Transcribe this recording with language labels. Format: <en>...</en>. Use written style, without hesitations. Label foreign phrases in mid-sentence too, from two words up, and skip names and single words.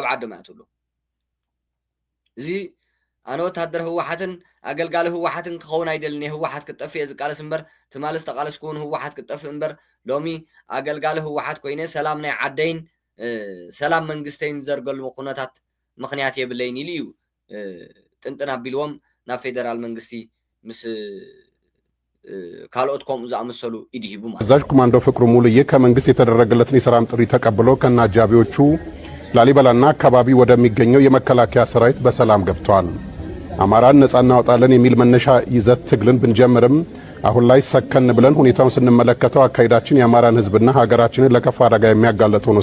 <ti>ዓዶም ኣትውሉ እዚ ኣነ ወታደር ህወሓትን ኣገልጋሊ ህወሓትን ክኸውን ኣይደልን ህወሓት ክጠፍእ ዝቃለስ እምበር ትማልስ ተቃለስ ክውን ህወሓት ክጠፍእ እምበር ሎሚ ኣገልጋሊ ህወሓት ኮይነ ሰላም ናይ ዓደይን ሰላም መንግስተይን ዘርገሉ ኩነታት ምክንያት የብለይን ኢሉ እዩ ጥንጥን ኣቢልዎም ናብ ፌደራል መንግስቲ ምስ ካልኦት ከምኡ ዝኣመሰሉ ይድሂቡ ማለት</ti> <am>አዛዥ ኮማንዶ ፍቅሩ ሙሉዬ ከመንግስት የተደረገለትን የሰላም ጥሪ ተቀብሎ ከነ አጃቢዎቹ ላሊበላና አካባቢ ወደሚገኘው የመከላከያ ሰራዊት በሰላም ገብቷል። አማራን ነጻ እናወጣለን የሚል መነሻ ይዘት ትግልን ብንጀምርም አሁን ላይ ሰከን ብለን ሁኔታውን ስንመለከተው አካሄዳችን የአማራን ህዝብና ሀገራችንን ለከፋ አደጋ የሚያጋልጥ ሆኖ</am>